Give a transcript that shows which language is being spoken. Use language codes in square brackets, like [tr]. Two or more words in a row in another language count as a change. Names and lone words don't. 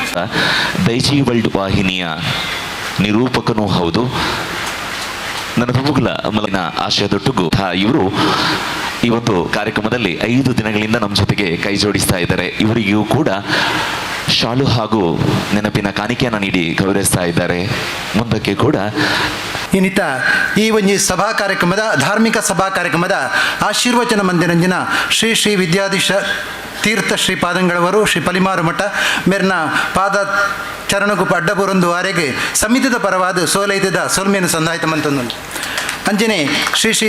[kn] ದೈಜಿ ವರ್ಲ್ಡ್ ವಾಹಿನಿಯ ನಿರೂಪಕನೂ ಹೌದು, ನನ್ನ ಪ್ರಮುಖ ಮಲಿನ ಆಶಯದೊಟ್ಟಿಗೂ ಇವರು ಈ ಒಂದು ಕಾರ್ಯಕ್ರಮದಲ್ಲಿ 5 ದಿನಗಳಿಂದ ನಮ್ಮ ಜೊತೆಗೆ ಕೈ ಜೋಡಿಸ್ತಾ ಇದ್ದಾರೆ. ಇವರಿಗೂ ಕೂಡ ಶಾಲು ಹಾಗೂ ನೆನಪಿನ ಕಾಣಿಕೆಯನ್ನು ನೀಡಿ ಗೌರವಿಸ್ತಾ ಇದ್ದಾರೆ. ಮುಂದಕ್ಕೆ ಕೂಡ [tcy] ಇನ್ನಿತ ಈ ಒಂದು ಸಭಾ ಕಾರ್ಯಕ್ರಮದ, ಧಾರ್ಮಿಕ ಸಭಾ ಕಾರ್ಯಕ್ರಮದ ಆಶೀರ್ವಚನ ಮಂದಿರಂಜನ ಶ್ರೀ ಶ್ರೀ ವಿದ್ಯಾಧೀಶ ತೀರ್ಥ ಶ್ರೀಪಾದಂಗಳವರು ಶ್ರೀ ಪಲಿಮಾರು ಮಠ ಮೇರ್ನ ಪಾದ ಚರಣಗೂ ಅಡ್ಡಬುರೊಂದು ಆರೆಗೆ ಸಮಿತಿದ ಪರವಾದ ಸೋಲೈತದ ಸೋಲ್ಮೇನು ಸಂದಾಯಿತ ಮಂತಂದು ಅಂಜನೆ ಶ್ರೀ ಶ್ರೀ